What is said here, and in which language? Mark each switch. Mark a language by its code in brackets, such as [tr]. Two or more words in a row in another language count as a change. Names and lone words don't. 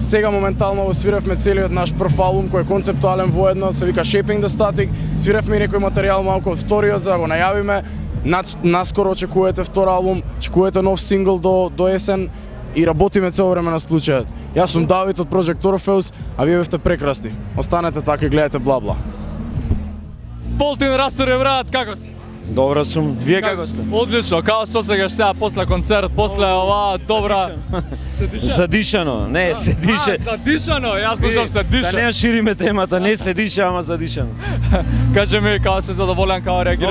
[mk] Сега моментално го свиревме целиот наш прв албум кој е концептуален воедно, се вика Shaping the Static. Свиревме и некој материјал малку од вториот за да го најавиме. Наскоро очекувате втор албум, очекувате нов сингл до есен и работиме цело време на случајот. Јас сум Давид од Project Orpheus, а вие бевте прекрасни. Останете така и гледате бла-бла. Полтин Расторе, брат, како си? Добро сум. Вие како сте? Одлично, како се осеќаш сега после концерт, после оваа добра... Задишано, не, се дише. Задишано, јас слушам се диша. Да не шириме темата, не се дише, ама задишано. Кажи ми, како си задоволен, како реагираше